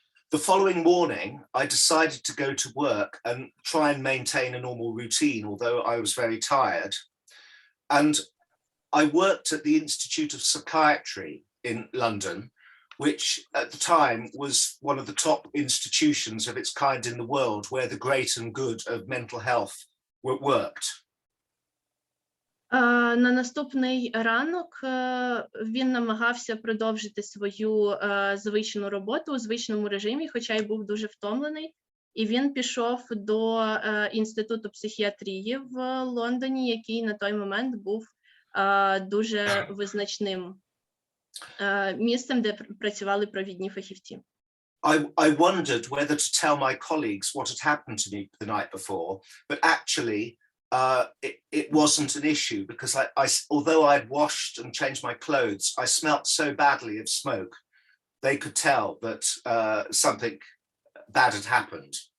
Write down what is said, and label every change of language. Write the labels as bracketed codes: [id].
[en] The following morning, I decided to go to work and try and maintain a normal routine, although I was very tired. And I worked at the Institute of Psychiatry in London, which at the time was one of the top institutions of its kind in the world, where the great and good of mental health worked. [uk] На наступний ранок він намагався продовжити свою звичну роботу у звичному режимі, хоча й був дуже втомлений. І він пішов до Інституту психіатрії в Лондоні, який на той момент був дуже визначним місцем, де працювали провідні фахівці. [en] I wondered whether to tell my colleagues what had happened to me the night before, but actually it wasn't an issue, because although I'd washed and changed my clothes, I smelt so badly of smoke, they could tell that something bad had happened.